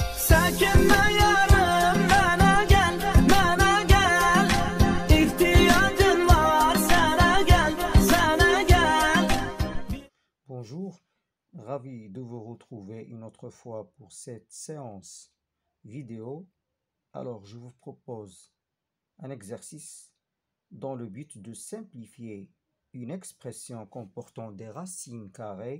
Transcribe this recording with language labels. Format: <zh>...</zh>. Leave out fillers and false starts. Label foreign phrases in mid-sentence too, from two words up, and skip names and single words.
<tr>Çekinme yarım, bana gel, bana gel. İhtiyacın var, sana gel, sana gel.</tr> <fr>Bonjour, ravi de vous retrouver une autre fois pour cette séance vidéo. Alors, je vous propose un exercice dans le but de simplifier une expression comportant des racines carrées.</fr>